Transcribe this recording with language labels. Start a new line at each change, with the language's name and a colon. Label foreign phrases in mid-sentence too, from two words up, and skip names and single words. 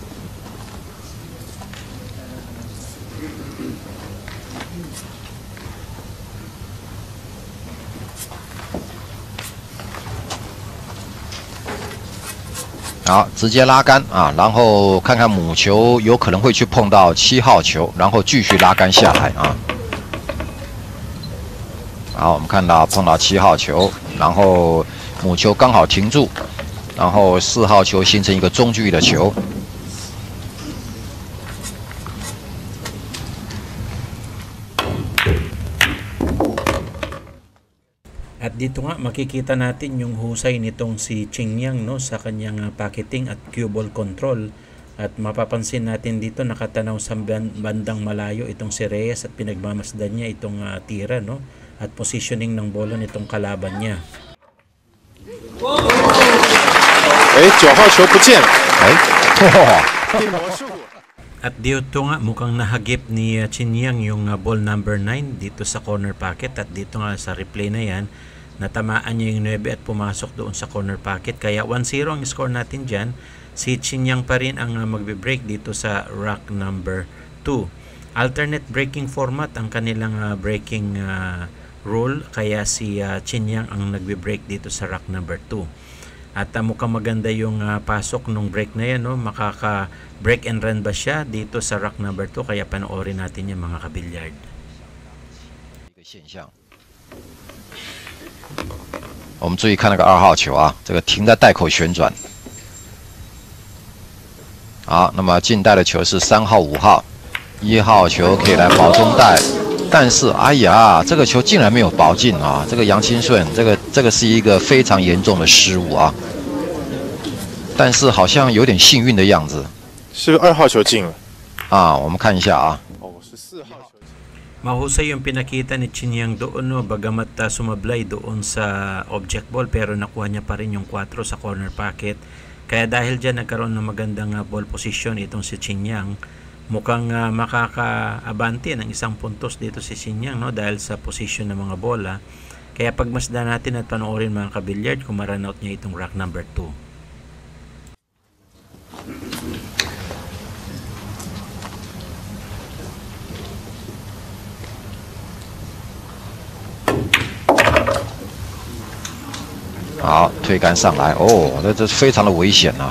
Chinese: 好，直接拉杆啊，然后看看母球有可能会去碰到7号球，然后继续拉杆下来啊。好，我们看到碰到7号球，然后母球刚好停住，然后4号球形成一个中距离的球。
Filipino: At dito nga makikita natin yung husay nitong si Qingyang no sa kanyang pocketing at
English: cue ball control.
Filipino: At mapapansin natin dito nakatanaw sa bandang malayo itong si Reyes at pinagmamasdan niya itong tira no at positioning ng bola nitong kalaban niya.
Chinese: 9 号球不见了。
Filipino: At dito nga mukhang nahagip ni Qingyang yung
English: ball number 9
Filipino: dito sa
English: corner pocket
Filipino: at dito nga sa replay na yan natamaan niya yung 9 at pumasok doon sa
English: corner pocket.
Filipino: Kaya 1-0 ang score natin dyan. Si Qingyang pa rin ang magbe-break dito sa
English: rack number 2. Alternate breaking format
Filipino: ang kanilang
English: breaking rule.
Filipino: Kaya si Qingyang ang nagbe-break dito sa
English: rack number 2.
Filipino: At mukhang maganda yung pasok nung break na yan. No? Makaka-
English: break and run
Filipino: ba siya dito sa
English: rack number 2?
Filipino: Kaya panoorin natin yung mga kabilyard.
Chinese: 我们注意看那个2号球啊，这个停在袋口旋转。好，那么进袋的球是3号、5号，1号球可以来保中袋，但是哎呀，这个球竟然没有保进啊！这个杨清顺，这个是一个非常严重的失误啊。但是好像有点幸运的样子。是2号球进了啊，我们看一下啊。哦，是4号球。
Filipino: Mahusay yung pinakita ni Qingyang doon no, bagamat sumablay doon sa
English: object ball
Filipino: pero nakuha niya pa rin yung 4 sa
English: corner pocket.
Filipino: Kaya dahil dyan nagkaroon ng magandang
English: ball position
Filipino: itong si Qingyang, mukhang makakaabante ng 1 puntos dito si Qingyang no, dahil sa position ng mga bola. Kaya pagmasdan natin at panoorin mga kabilyard kung maranout niya itong
English: rack number 2.
Chinese: 好，推杆上来哦，这非常的危险啊！